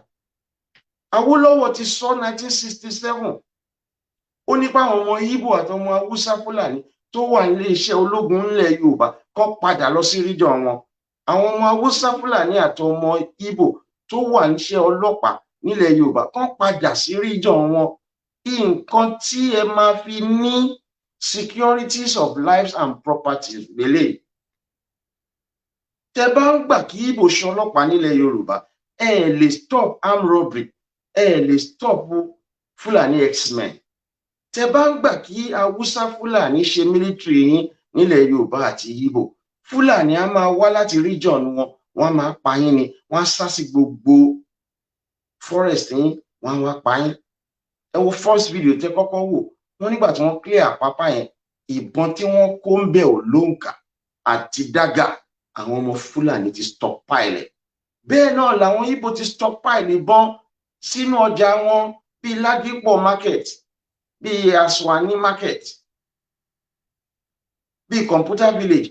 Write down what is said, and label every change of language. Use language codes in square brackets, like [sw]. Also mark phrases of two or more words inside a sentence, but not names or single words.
[yo] Awólọ́wọ̀ ti sọ 1967, ó ní pé àwọn ọmọ Ìgbò àtọmọ Haúsá Fúlàní tó wà nílé iṣẹ́ ológun nílẹ̀ Yorùbá kó padà lọ sí region wọn. Àwọn ọmọ Haúsá Fúlàní àtọmọ Ìgbò tó wà níṣẹ́ ọlọ́pàá nílẹ̀ Yorùbá kó padà sí region wọn. Nǹkan tí ẹ máa fi ní [en] securities of lives and properties [yo] lélẹ̀. Tẹ́ bá ń gbà kí Ìgbò ṣe ọlọ́pàá nílẹ̀ Yorùbá, ẹ lè [en] stop armed robbery, [yo] ẹ lè [en] stop Fúlàní X-men. [yo] Tẹ́ bá ń gbà kí Haúsá Fúlàní ṣe military yín nílẹ̀ Yorùbá àti Ìgbò, Fúlàní á máa wá láti region wọn, wọ́n máa pa yín ni, wọ́n á sá sí gbogbo forest yín, wọ́n á wá pa yín. Ẹ wo [en] first video [yo] tẹ́ kọ́kọ́ wò, wọ́n nígbà tí wọ́n clear Àpápá yẹn, ìbọn tí wọ́n kó ń bẹ̀ ò lóǹkà àti dágà, àwọn ọmọ Fúlàní ti stockpile. Bẹ́ẹ̀ náà làwọn Ìgbò ti stockpile ìbọn sínú ọjà wọn bíi Ládìpọ̀ market, bíi Aswani market, bíi Computer village.